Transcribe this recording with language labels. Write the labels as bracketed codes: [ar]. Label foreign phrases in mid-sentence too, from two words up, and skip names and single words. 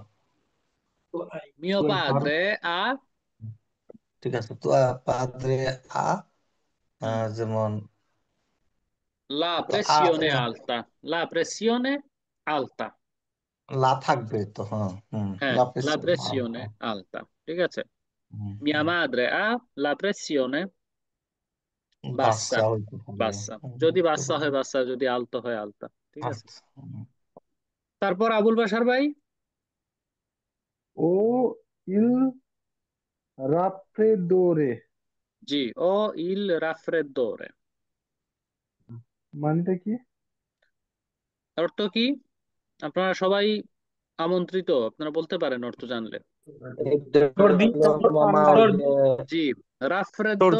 [bn] তো আই। মিও আর পাদ্রে আ। ঠিক আছে তো padre আ হুম। যেমন লা তো আ [it] pressione alta. la pressione alta. [bn] লা থাকবে তো হ্যাঁ হ্যাঁ, লা লা [it] pressione alta pressione alta, [bn] ঠিক আছে। হুম, Mia হুম। [it] madre ha la pressione bassa। [bn] বাচ্চা হইতে পারে বাচ্চা, যদি হতে বাচ্চা পারে হয় বাচ্চা, যদি আলতো হয় আলতা, ঠিক আছে। আচ্ছা তারপর আবুল বাসার ভাই। [it] o il raffreddore জি। o il raffreddore, [bn] মানেটা কি? অর্থ কি? আপনারা সবাই আমন্ত্রিত, আপনারা বলতে পারেন অর্থ জানলে। এইটা সর্দি, হলো মামা ওই সর্দি, যে জি। সর্দি